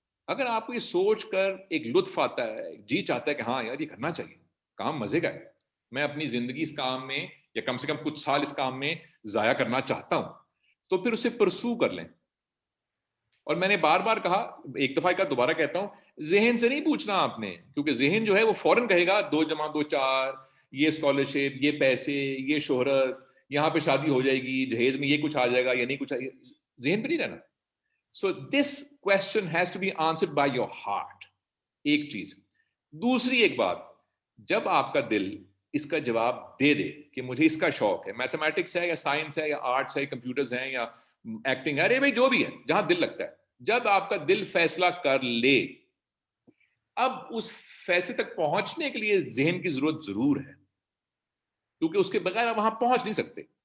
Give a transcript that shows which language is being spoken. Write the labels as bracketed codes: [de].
[ur] اگر آپ کو یہ سوچ کر ایک لطف آتا ہے, جی چاہتا ہے کہ ہاں یار یہ کرنا چاہیے, کام مزے کا ہے, میں اپنی زندگی اس کام میں یا کم سے کم کچھ سال اس کام میں ضائع کرنا چاہتا ہوں, تو پھر اسے پرسو کر لیں. اور میں نے بار بار کہا, ایک دفعہ کا دوبارہ کہتا ہوں, ذہن سے نہیں پوچھنا آپ نے, کیونکہ ذہن جو ہے وہ فوراً کہے گا 2 + 2 = 4, یہ اسکالرشپ, یہ پیسے, یہ شہرت, یہاں پہ شادی ہو جائے گی, جہیز میں یہ کچھ آ جائے گا یا نہیں کچھ آئے گا. ذہن پہ نہیں رہنا. [en] So this question has to be answered by your heart. [ur] ایک چیز. دوسری ایک بات, جب آپ کا دل اس کا جواب دے دے کہ مجھے اس کا شوق ہے, میتھمیٹکس ہے یا سائنس ہے یا آرٹس ہے, کمپیوٹرز ہیں یا ایکٹنگ ہے, ارے بھائی جو بھی ہے, جہاں دل لگتا ہے, جب آپ کا دل فیصلہ کر لے, اب اس فیصلے تک پہنچنے کے لیے ذہن کی ضرورت ضرور ہے, کیونکہ اس کے بغیر آپ وہاں پہنچ نہیں سکتے.